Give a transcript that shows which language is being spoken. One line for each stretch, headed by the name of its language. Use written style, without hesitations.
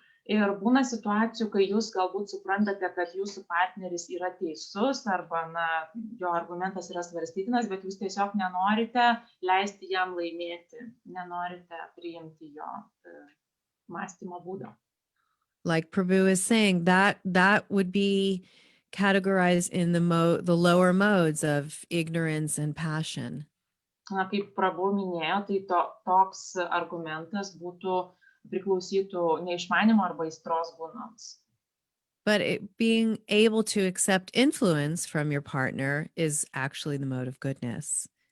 Lithuanian: Ir būna situacijų, kai jūs galbūt suprantate, kad jūsų partneris yra teisus arba jo argumentas yra svarstytinas, bet jūs tiesiog nenorite leisti jam laimėti, nenorite priimti jo mąstymo būdo.
English: Like Prabhu is saying, that would be categorized in the lower modes of ignorance and passion.
Lithuanian: Kaip Prabhu minėjo, tai toks argumentas priklausytų neišmanimo arba aistros gūnoms.
English: But being able to accept influence from your partner is actually the mode of goodness.